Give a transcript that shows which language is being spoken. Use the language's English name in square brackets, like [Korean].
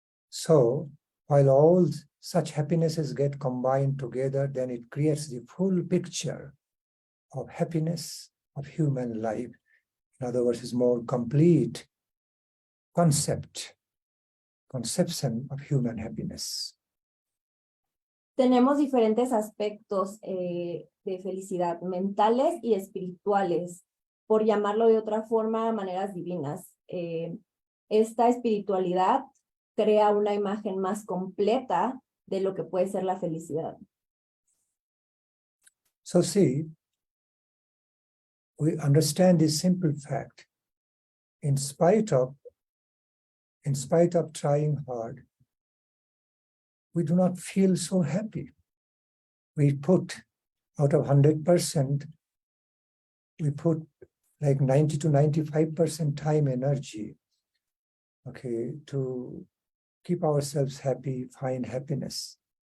[English] So while all such happinesses get combined together, then it creates the full picture of happiness of human life. In other words, it's more complete conception of human happiness. [Spanish] Tenemos diferentes aspectos de felicidad, mentales y espirituales, por llamarlo de otra forma, maneras divinas. Esta espiritualidad crea una imagen más completa de lo que puede ser la felicidad. [English] So see, we understand this simple fact. In spite of trying hard, we do not feel so happy. We put, out of 100%, we put like 90 to 95% time, energy, okay, to keep ourselves happy, find happiness.